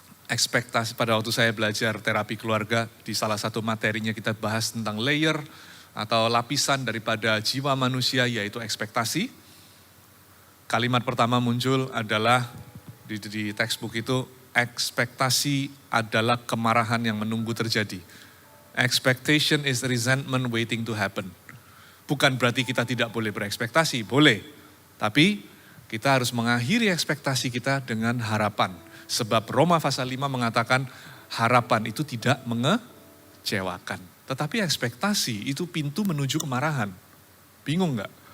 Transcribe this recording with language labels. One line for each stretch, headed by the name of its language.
Indonesian: Ekspektasi pada waktu saya belajar terapi keluarga, di salah satu materinya kita bahas tentang layer atau lapisan daripada jiwa manusia, yaitu ekspektasi. Kalimat pertama muncul adalah di textbook itu, ekspektasi adalah kemarahan yang menunggu terjadi.
English: Expectation is resentment waiting to happen.
Indonesian: Bukan berarti kita tidak boleh berekspektasi, boleh. Tapi kita harus mengakhiri ekspektasi kita dengan harapan. Sebab Roma pasal 5 mengatakan harapan itu tidak mengecewakan. Tetapi ekspektasi itu pintu menuju kemarahan. Bingung nggak?